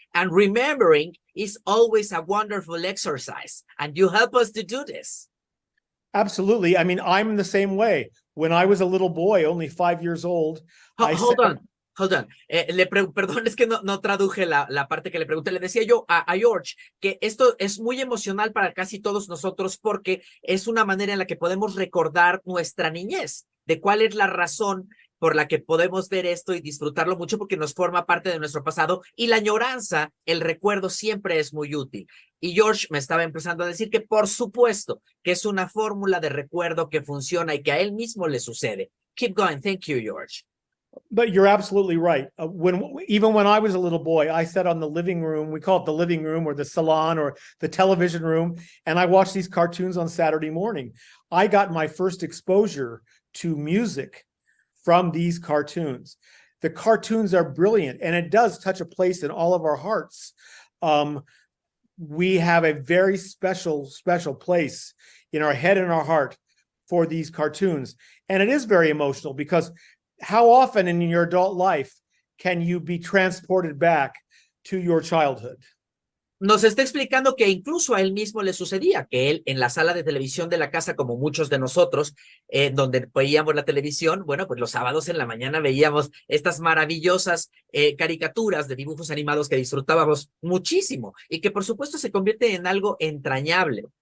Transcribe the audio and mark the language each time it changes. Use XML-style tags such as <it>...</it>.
<en>And remembering is always a wonderful exercise, and you help us to do this. Absolutely. I mean, I'm the same way. When I was a little boy, only 5 years old. Hold on.</en> <es>Perdón, es que no traduje la parte que le pregunté. Le decía yo a George que esto es muy emocional para casi todos nosotros, porque es una manera en la que podemos recordar nuestra niñez, de cuál es la razón por la que podemos ver esto y disfrutarlo mucho, porque nos forma parte de nuestro pasado, y la añoranza, el recuerdo, siempre es muy útil. Y George me estaba empezando a decir que por supuesto que es una fórmula de recuerdo que funciona y que a él mismo le sucede.</es> <en>Keep going. Thank you, George. But you're absolutely right. Even when I was a little boy, I sat on the living room. We call it the living room or the salon or the television room. And I watched these cartoons on Saturday morning. I got my first exposure to music from these cartoons. The cartoons are brilliant, and it does touch a place in all of our hearts. We have a very special place in our head and our heart for these cartoons. And it is very emotional, because how often in your adult life can you be transported back to your childhood?</en> <es>Nos está explicando que incluso a él mismo le sucedía, que él en la sala de televisión de la casa, como muchos de nosotros, donde veíamos la televisión, bueno, pues los sábados en la mañana veíamos estas maravillosas caricaturas de dibujos animados que disfrutábamos muchísimo, y que por supuesto se convierte en algo entrañable.</es>